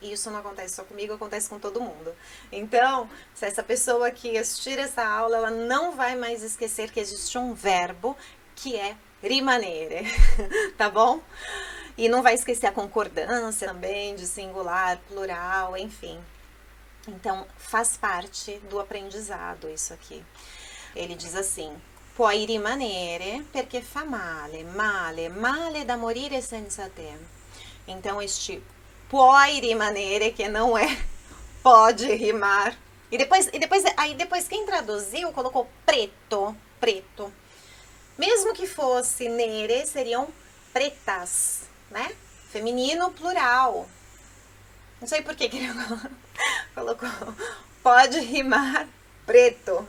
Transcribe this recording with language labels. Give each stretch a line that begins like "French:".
Portuguese: E isso não acontece só comigo, acontece com todo mundo. Então, se essa pessoa que assistir essa aula, ela não vai mais esquecer que existe um verbo que é rimanere, tá bom? E não vai esquecer a concordância também de singular, plural, enfim. Então, faz parte do aprendizado isso aqui. Ele diz assim:
Italian: puoi rimanere perché fa male, male, male da morire senza te.
Portuguese: Então, este puoi rimanere, que não é pode rimar. Aí depois quem traduziu colocou preto, preto. Mesmo que fosse nere, seriam pretas, né? Feminino plural. Não sei por que ele colocou pode rimar preto.